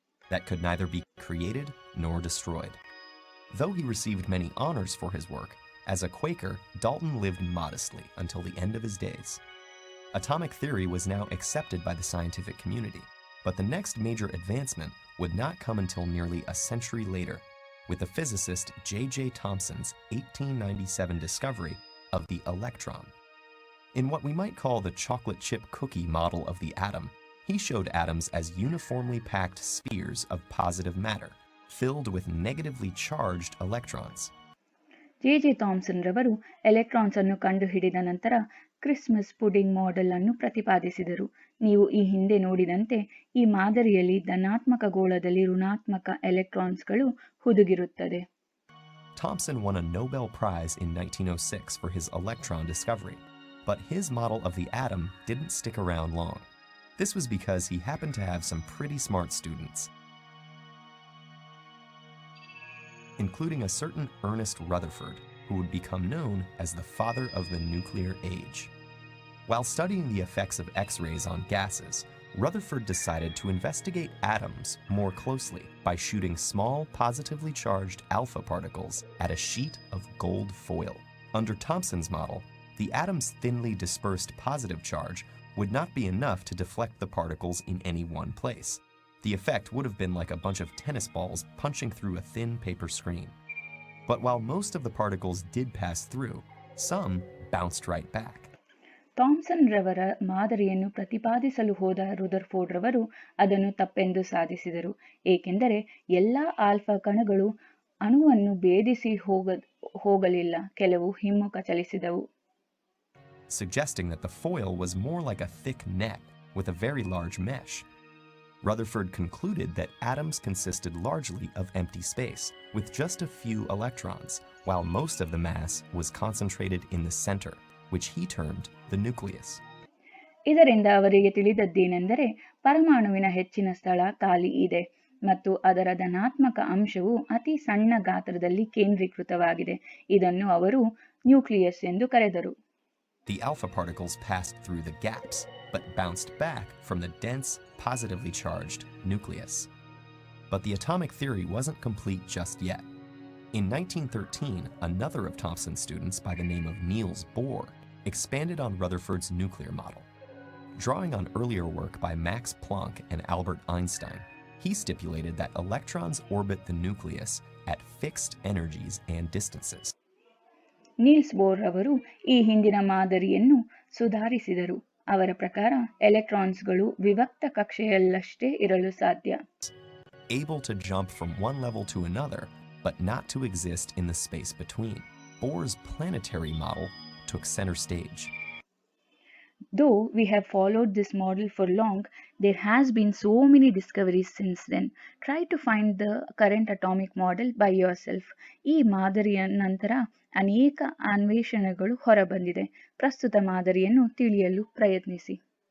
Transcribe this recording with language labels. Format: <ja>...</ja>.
<en>That could neither be created nor destroyed. Though he received many honors for his work, as a Quaker, Dalton lived modestly until the end of his days. Atomic theory was now accepted by the scientific community, but the next major advancement would not come until nearly a century later, with the physicist J.J. Thomson's 1897 discovery of the electron. In what we might call the chocolate chip cookie model of the atom, he showed atoms as uniformly packed spheres of positive matter, filled with negatively charged electrons.</en> <kn>JJ. Thomson ರವರು electrons ಅನ್ನು ಕಂಡುಹಿಡಿದ ನಂತರ Christmas pudding model ಅನ್ನು ಪ್ರತಿಪಾದಿಸಿದರು. ನೀವು ಈ ಹಿಂದೆ ನೋಡಿದಂತೆ ಈ ಮಾದರಿಯಲ್ಲಿ ಧನಾತ್ಮಕ ಗೋಳದಲ್ಲಿ ಋಣಾತ್ಮಕ ಎಲೆಕ್ಟ್ರಾನ್ಸ್ಗಳು ಹುದುಗಿರುತ್ತದೆ.</kn> <en>Thomson won a Nobel Prize in 1906 for his electron discovery, but his model of the atom didn't stick around long. This was because he happened to have some pretty smart students, including a certain Ernest Rutherford, who would become known as the father of the nuclear age. While studying the effects of X-rays on gases, Rutherford decided to investigate atoms more closely by shooting small, positively charged alpha particles at a sheet of gold foil. Under Thomson's model, the atom's thinly dispersed positive charge would not be enough to deflect the particles in any one place. The effect would have been like a bunch of tennis balls punching through a thin paper screen. But while most of the particles did pass through, some bounced right back.</en> <kn>Thomson ರವರ ಮಾದರಿಯನ್ನು ಪ್ರತಿಪಾದಿಸಲು ಹೋದ Rutherford ರವರು ಅದನ್ನು ತಪ್ಪೆಂದು ಸಾಧಿಸಿದರು, ಏಕೆಂದರೆ ಎಲ್ಲಾ alpha ಕಣಗಳು ಅಣುವನ್ನು ಭೇದಿಸಿ ಹೋಗಲಿಲ್ಲ, ಕೆಲವು ಹಿಮ್ಮುಖ ಚಲಿಸಿದವು.</kn> <en>Suggesting that the foil was more like a thick net with a very large mesh. Rutherford concluded that atoms consisted largely of empty space, with just a few electrons, while most of the mass was concentrated in the center, which he termed the nucleus.</en> <kn>ಇದರಿಂದ ಅವರಿಗೆ ತಿಳಿದದ್ದೇನೆಂದರೆ ಪರಮಾಣುವಿನ ಹೆಚ್ಚಿನ ಸ್ಥಳ ಖಾಲಿ ಇದೆ ಮತ್ತು ಅದರ ಧನಾತ್ಮಕ ಅಂಶವು ಅತಿ ಸಣ್ಣ ಗಾತ್ರದಲ್ಲಿ ಕೇಂದ್ರೀಕೃತವಾಗಿದೆ. ಇದನ್ನು ಅವರು ನ್ಯೂಕ್ಲಿಯಸ್ ಎಂದು ಕರೆದರು.</kn> <en>The alpha particles passed through the gaps, but bounced back from the dense, positively charged nucleus. But the atomic theory wasn't complete just yet. In 1913, another of Thomson's students by the name of Niels Bohr expanded on Rutherford's nuclear model. Drawing on earlier work by Max Planck and Albert Einstein, he stipulated that electrons orbit the nucleus at fixed energies and distances.</en> <kn>Niels bore ಅವರು ಈ ಹಿಂದಿನ ಮಾದರಿಯನ್ನು ಸುಧಾರಿಸಿದರು. ಅವರ ಪ್ರಕಾರ ಎಲೆಕ್ಟ್ರಾನ್ಸ್ಗಳು ವಿಭಕ್ತ ಕಕ್ಷೆಯಲ್ಲಷ್ಟೇ ಇರಲು ಸಾಧ್ಯ.</kn> <en>Able to jump from one level to another, but not to exist in the space between. Bohr's planetary model took center stage. Though we have followed this model for long, there has been so many discoveries since then. Try to find the current atomic model by yourself.</en> <kn>ಈ ಮಾದರಿಯ ನಂತರ ಅನೇಕ ಅನ್ವೇಷಣೆಗಳು ಹೊರಬಂದಿದೆ. ಪ್ರಸ್ತುತ ಮಾದರಿಯನ್ನು ತಿಳಿಯಲು ಪ್ರಯತ್ನಿಸಿ.</kn>